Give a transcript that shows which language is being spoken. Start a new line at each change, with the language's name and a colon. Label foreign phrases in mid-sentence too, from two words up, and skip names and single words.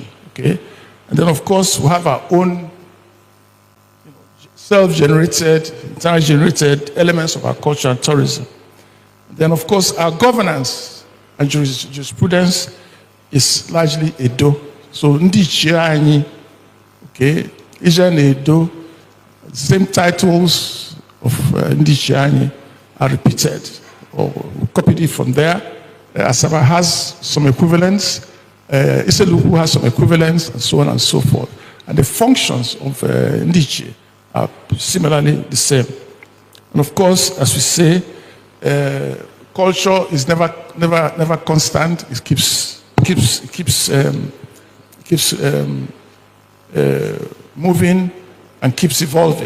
English: Okay? And then of course we have our own self-generated, internally generated elements of our culture and tourism. Then of course our governance and jurisprudence is largely Edo So
Igbo: ndị ichie anyị,
English: okay,
Igbo: Ije na Edo,
English: same titles of
Igbo: ndị ichie anyị
English: are repeated, or copied it from there. Asaba has some equivalents, Iseluku has some equivalents, and so on and so forth. And the functions of
Igbo: ndị ichie
English: are similarly the same. And of course, as we say, culture is never constant. It keeps moving and keeps evolving.